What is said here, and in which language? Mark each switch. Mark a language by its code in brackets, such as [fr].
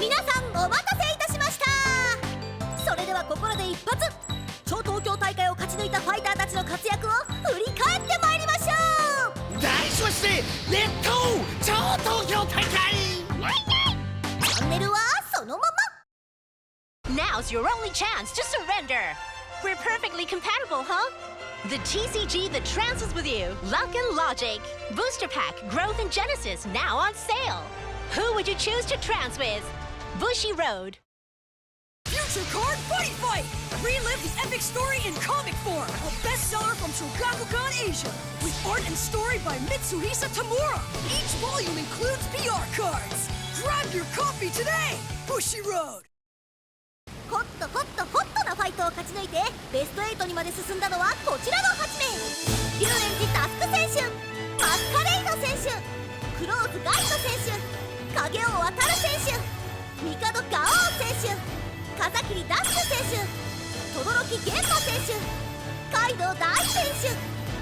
[ja] 皆さんお待たせいたしました。それではここらで一発、超東京大会を勝ち抜いたファイターたちの活躍を振り返ってまいりましょう。題しましてレッド超東京大会。チャンネルはそのまま。 [en] Now's your only chance to surrender. We're perfectly compatible, huh? The TCG that trances with you, Luck and Logic. Booster Pack, Growth and Genesis now on sale. Who would you choose to trance with? Bushy Road. Future Card Buddy Fight! Relive the epic story in comic form. A bestseller from Shogakukan Asia. With art and story by Mitsuhisa Tamura. Each volume includes PR cards. Grab your copy today! Bushy Road. [ja] とホットホットなファイトを勝ち抜いてベスト8にまで進んだのはこちらの8名。龍炎寺タスク選手、マスカレイド選手、クローズガイト選手、影尾渡選手、帝ガオー選手、風切ダッシュ選手、轟玄馬選手、カイドウ大選手。